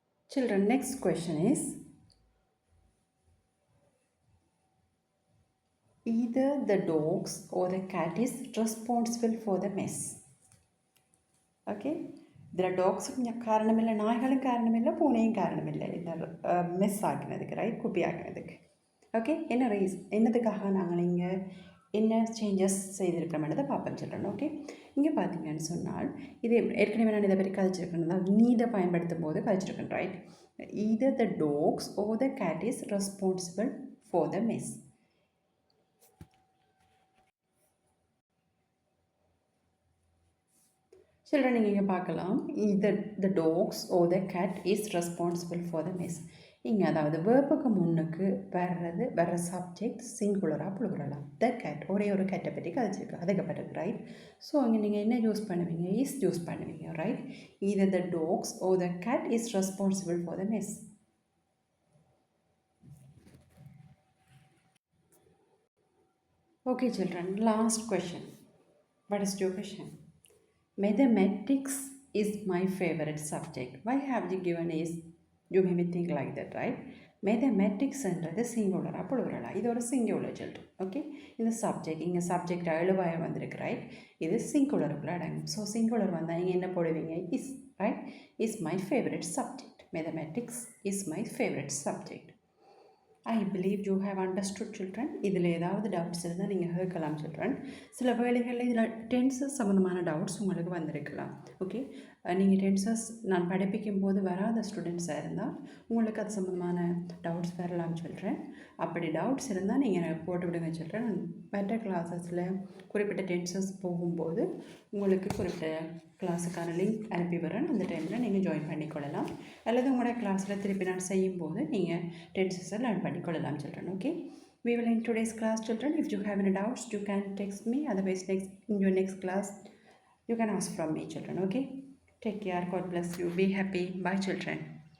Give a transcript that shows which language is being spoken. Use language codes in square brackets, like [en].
[en] Children, next question is either the dogs or the cat is responsible for the mess. [ta] Okay, இதில் டாக்ஸுக்கும் காரணம் இல்லை நாய்களும் காரணம் இல்லை பூனையும் காரணம் இல்லை இந்த மெஸ் ஆகினதுக்கு ரைட் குப்பி ஆகினதுக்கு ஓகே. என்னதுக்காக நாங்கள் இங்கே என்ன சேஞ்சஸ் செய்திருக்கிறோம்ன்றதை பார்ப்பேன் சொல்கிறேன் ஓகே. இங்கே பார்த்தீங்கன்னு சொன்னால் இது ஏற்கனவே நான் இதை பற்றி கதைச்சிருக்கேன் நீதை பயன்படுத்தும் போது கதைச்சிருக்கேன் right. [en] either the dogs or the cat is responsible for the mess. [ta] Children நீங்கள் இங்கே பார்க்கலாம் [en] either the dogs or the cat is responsible for the mess. [ta] இங்கே அதாவது வேர்புக்கு முன்னுக்கு வர்ற சப்ஜெக்ட் சிங்குலராக ப்ளூரலாக த கேட் ஒரே ஒரு கேட்டை பற்றி கதைச்சிருக்கு அதுக்கப்பட்டது ரைட். ஸோ இங்கே நீங்கள் என்ன யூஸ் பண்ணுவீங்க இஸ் யூஸ் பண்ணுவீங்க right. [en] either the dogs or the cat is responsible for the mess. Okay children, last question. What is your question? Mathematics is my favorite subject. Why have you given is? You may think like that right. [ta] மேத்தமெட்டிக்ஸ்ன்றது சிங்குலராக ப்ளூரலாக இது ஒரு singular children okay. இந்த subject இங்கே subject எழுவாய வந்திருக்கு right. இது சிங்குலருக்குள்ள அடங்கும். So singular வந்தால் நீங்கள் என்ன போடுவீங்க is right. [en] Is my favourite subject. Mathematics is my favourite subject. I believe you have understood children. [ta] இதில் ஏதாவது டவுட்ஸ் இருந்தால் நீங்கள் கேட்கலாம் சில்ட்ரன். சில வேளைகளில் இதில் டென்சஸ் சம்மந்தமான டவுட்ஸ் உங்களுக்கு வந்திருக்கலாம் ஓகே. நீங்கள் டென்சஸ் நான் படிப்பிக்கும் போது வராத ஸ்டூடெண்ட்ஸாக இருந்தால் உங்களுக்கு அது சம்மந்தமான டவுட்ஸ் வரலாம்னு சொல்கிறேன். அப்படி டவுட்ஸ் இருந்தால் நீங்கள் எனக்கு போட்டு விடுங்க சொல்கிறேன். நான் மற்ற கிளாஸஸில் குறிப்பிட்ட டென்சஸ் போகும்போது உங்களுக்கு குறிப்பிட்ட கிளாஸுக்கான லிங்க் அனுப்பி வரேன். அந்த டைமில் நீங்கள் ஜாயின் பண்ணிக்கொள்ளலாம். அல்லது உங்களோட கிளாஸில் திருப்பி நான் செய்யும்போது நீங்கள் டென்சஸை லேர்ன் பண்ணிக்கொள்ளலாம்னு சொல்கிறேன். [en] Okay, we will end today's class, children. If you have any doubts, you can text me. Otherwise, in your next class, you can ask from me, children. Okay, take care. God bless you. Be happy. Bye, children.